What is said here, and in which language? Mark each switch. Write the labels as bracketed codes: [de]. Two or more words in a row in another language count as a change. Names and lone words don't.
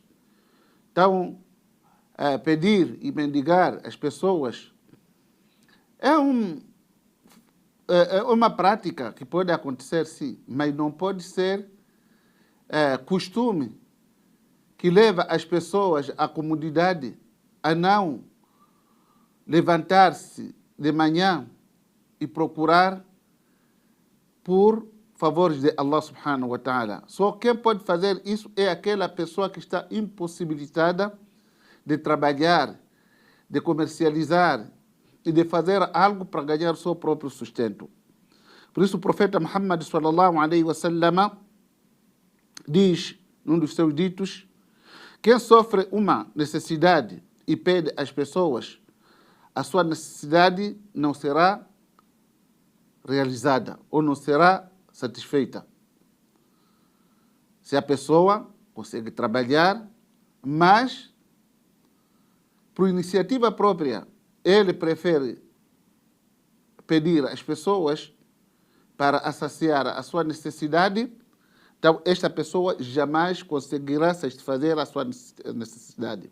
[pt] Então, pedir e mendigar às pessoas é uma prática que pode acontecer, sim, mas não pode ser costume que leva as pessoas à comodidade, a não levantar-se de manhã e procurar por favores de [ar] الله سبحانه وتعالى. [pt] Só quem pode fazer isso é aquela pessoa que está impossibilitada de trabalhar, de comercializar e de fazer algo para ganhar o seu próprio sustento. Por isso o profeta Muhammad [ar] صلى الله عليه وسلم [pt] diz, num dos seus ditos, quem sofre uma necessidade e pede às pessoas, a sua necessidade não será realizada ou não será satisfeita. Se a pessoa consegue trabalhar, mas por iniciativa própria ele prefere pedir às pessoas para saciar a sua necessidade, então esta pessoa jamais conseguirá satisfazer a sua necessidade.